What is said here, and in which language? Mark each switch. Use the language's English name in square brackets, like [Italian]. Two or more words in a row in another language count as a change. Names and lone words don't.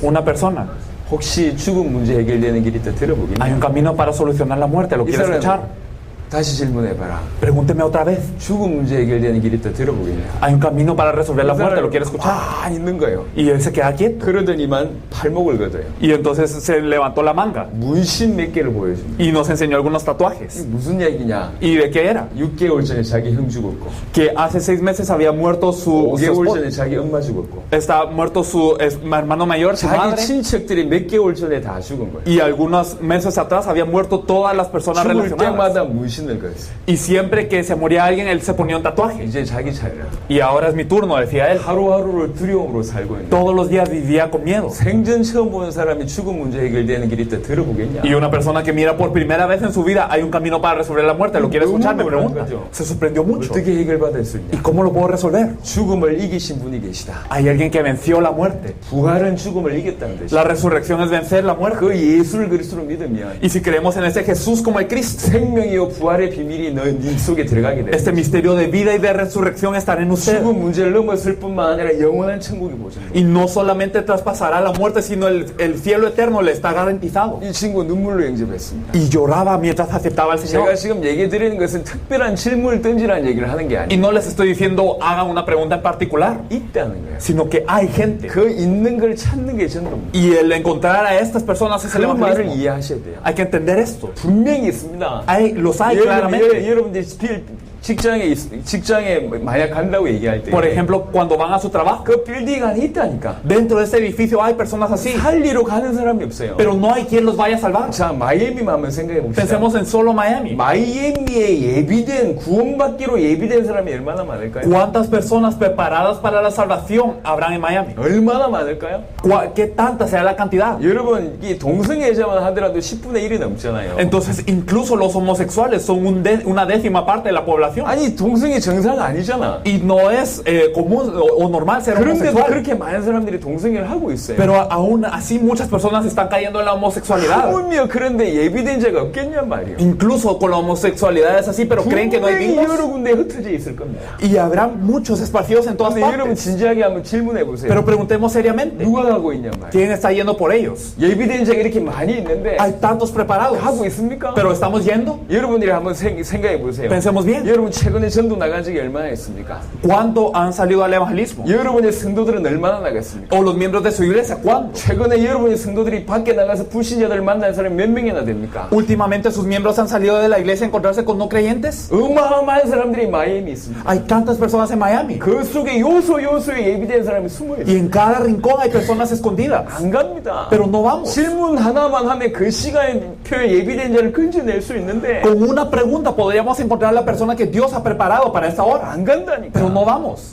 [Spanish] una persona. [Korean] 혹시 죽음 문제 해결되는 길이 있다 [Spanish] Hay [Korean] 들어보겠냐. [Spanish] un camino para solucionar la muerte, ¿lo [Korean] 이 [Spanish] quiere escuchar? [Korean] 사람 다시 질문해봐라. [Spanish] Pregúnteme otra vez. [Korean] 죽음 문제 해결되는 길이 있다 들어보겠냐. [Spanish] Hay un camino para resolver la muerte, ¿lo quiere escuchar? [Korean] 아 있는 거예요. [Spanish] Y él se queda quieto. [Korean] 그러더니만 팔목을 걷어요. [Spanish] Y entonces se levantó la manga [Korean] 문신 몇 개를 보여줍니다. [Spanish] y nos enseñó algunos tatuajes. [Korean] 무슨 얘기냐. [Spanish] ¿Y de qué era? [Korean] 6개월 전에 자기 형 죽었고 [Spanish] Que hace 6 meses había muerto su [Korean] 5개월 [Spanish] esposo. [Korean] 전에 자기 엄마 죽었고 [Spanish] Está muerto su hermano mayor, su [Korean] 자기 [Spanish] madre. [Korean] 친척들이 몇 개월 전에 다 죽은 거예요. [Spanish] Y algunos meses atrás habían muerto todas las personas [Korean] 죽을 [Spanish] relacionadas. [Korean] 때마다 문신을 걷어요. [Spanish] Y siempre que se moría alguien, él se ponía un tatuaje. [Korean] 이제 자기 차례라. [Spanish] Y ahora es mi turno, decía él. [Korean] 하루하루를 두려움으로 살고 있는 [Spanish] Todos los días vivía con miedo. [Korean] 생전 처음 보는 사람이 죽음 문제 해결되는 길이 있다 들어보겠냐. [Spanish] Y una persona que mira por primera vez en su vida, hay un camino para resolver la muerte. ¿Lo quiere escuchar? Me pregunta. Se sorprendió mucho. [Korean] 어떻게 해결받을 수 [Spanish] ¿Y [Korean] 있냐. [Spanish] cómo lo puedo resolver? [Korean] 죽음을 이기신 분이 계시다. [Spanish] Hay alguien que venció la muerte. [Korean] 부활은 죽음을 이겼다는 뜻이다. [Spanish] La resurrección es vencer la muerte. [Korean] 그 예수를 그리스도로 믿으면 [Spanish] Y si creemos en ese Jesús como el Cristo, [Korean] 생명이요 부활의 비밀이 너 속에 들어가게 돼. [Spanish] este misterio de vida y de resurrección estará en usted. [Korean] 죽음 문제를 넘었을 뿐만 아니라 영원한 천국이 보존돼. [Spanish] Y no solamente traspasará la muerte, sino el cielo eterno le está garantizado. [Korean] 이 친구 눈물로 영접했습니다. [Spanish] Y lloraba mientras aceptaba al [Korean] 제가 [Spanish] Señor. [Korean] 지금 얘기 드리는 것은 특별한 질문을 던지라는 얘기를 하는 게 [Spanish] Y [Korean] 아니에요. [Spanish] no les estoy diciendo hagan una pregunta en particular, [Korean] 있다는 거예요. [Spanish] sino que hay gente. [Korean] 그 있는 걸 찾는 게 전도입니다. [Spanish] Y el encontrar a estas personas es el [Korean] 그 말을 [Spanish] evangelismo. [Korean] 이해하셔야 돼요. [Spanish] Hay que entender esto. [Korean] 분명히 있습니다. [Spanish] Los hay claramente. [Korean] 여러분들이 직장에 만약 간다고 얘기할 때 [Spanish] Por ejemplo, cuando van a su trabajo, [Korean] 그 빌딩 안에 있다니까. [Spanish] dentro de ese edificio hay personas así, [Korean] 살리러 가는 사람이 없어요. [Spanish] pero no hay quien los vaya a salvar. [Korean] 자, 마이애미만 한번 생각해 봅시다. [Spanish] Pensemos en solo Miami. [Korean] 마이애미에 예비된 구원받기로 예비된 사람이 얼마나 많을까요? [Spanish] ¿Cuántas personas preparadas para la salvación habrán en Miami? [Korean] 얼마나 많을까요? [Spanish] ¿Qué tanta sea la cantidad? [Korean] 여러분, 이 동성애자만 하더라도 10분의 1이 넘잖아요. [Spanish] Entonces, incluso los homosexuales son una décima parte de la población. [Korean] 아니, 동성애 정상 아니잖아. [Spanish] Y no es común o normal ser [Korean] 그런데도 [Spanish] homosexual. [Korean] 그렇게 많은 사람들이 동성애를 하고 있어요. [Spanish] Pero aún así muchas personas están cayendo en la homosexualidad. [Korean] 하물며 그런데 예비된 자가 없겠냔 말이에요. [Spanish] Incluso con la homosexualidad es así, pero creen que no hay [Korean] 분명히 [Spanish] vínculos. [Korean] 여러 군데 흩어져 있을 겁니다. [Spanish] Y habrá muchos esparcidos en todas [Korean] 근데 여러분 [Spanish] partes. [Korean] 진지하게 한번 질문해 보세요. [Spanish] Pero preguntemos seriamente, [Korean] 누가 가고 있냔 말이에요. [Spanish] ¿quién está yendo por ellos? [Korean] 예비된 자가 이렇게 많이 있는데 [Spanish] Hay tantos preparados, [Korean] 하고 있습니까? [Spanish] pero ¿estamos yendo? [Korean] 여러분들이 한번 생각해 보세요. [Spanish] Pensemos bien. [Korean] 여러분 최근에 전도 나간 적이 얼마나 있습니까? [Spanish] ¿Cuándo han salido al evangelismo? [Korean] 여러분의 성도들은 얼마나 나갔습니까? [Spanish] ¿O los miembros de su iglesia? ¿Cuándo? [Korean] 최근에 여러분의 성도들이 밖에 나가서 불신자들을 만난 사람이 몇 명이나 됩니까? [Spanish] Últimamente sus miembros han salido de la iglesia a encontrarse con no creyentes. [Korean] 어마어마한 사람들이 마이애미 있습니다. [Spanish] Hay tantas personas en Miami. [Korean] 그 속에 요소에 예비된 사람이 숨어있어요. [Spanish] Y en cada rincón hay personas escondidas. [Korean] 안 갑니다. [Spanish] Pero no vamos. [Korean] 질문 하나만 하면 그 시간표에 예비된 자를 건져낼 수 있는데 [Spanish] Con una pregunta podríamos encontrar a la persona que Dios ha preparado para esta hora. [Korean] 안 간다니까. [Spanish] Pero no vamos.